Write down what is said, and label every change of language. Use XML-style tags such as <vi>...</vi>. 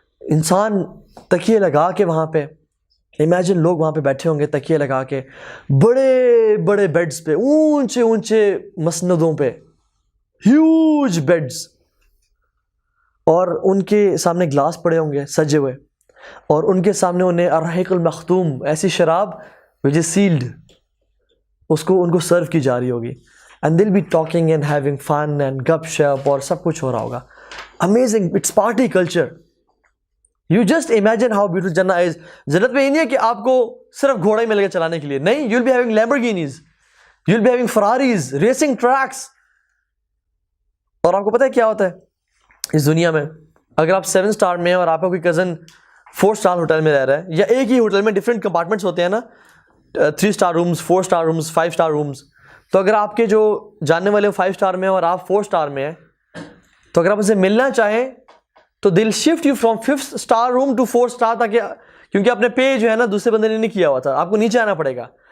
<ur>انسان تکیے لگا کے وہاں پہ, امیجن لوگ وہاں پہ بیٹھے ہوں گے تکیے لگا کے, بڑے بڑے بیڈز پہ, اونچے اونچے مسندوں پہ, ہیوج بیڈز, اور ان کے سامنے گلاس پڑے ہوں گے سجے ہوئے, اور ان کے سامنے انہیں الرحیق المختوم, ایسی شراب</ur> <en>which is sealed,</en> <ur>ان کو سرو کی جا رہی ہوگی.</ur> <en>and they'll be talking and having fun and گپ شپ,</en> <ur>اور سب کچھ ہو رہا ہوگا.</ur> <en>amazing, it's party culture. you just imagine how beautiful Jannah is.</en> <ur>جنت میں یہ نہیں ہے کہ آپ کو صرف گھوڑے میں لے کے چلانے کے لیے, نہیں,</ur> <en>you'll be having Lamborghinis, you'll be having Ferraris, racing tracks.</en> <ur>اور آپ کو پتہ ہے کیا ہوتا ہے اس دنیا میں, اگر آپ 7 اسٹار میں ہیں اور آپ کا کوئی کزن 4 اسٹار ہوٹل میں رہ رہا ہے, یا ایک ہی ہوٹل میں ڈفرینٹ کمپارٹمنٹس ہوتے ہیں نا, 3 star rooms, 4 star rooms, 5 star rooms, تو اگر آپ کے جو جاننے والے 5 اسٹار میں ہیں اور آپ 4 اسٹار میں ہیں, تو اگر آپ اسے ملنا چاہیں تو</ur> <en>they'll shift you from 5th star room to 4 star,</en> <ur>تاکہ, کیونکہ اپنے پے جو ہے نا دوسرے بندے نے نہیں کیا ہوا تھا, آپ کو نیچے آنا پڑے گا.</ur>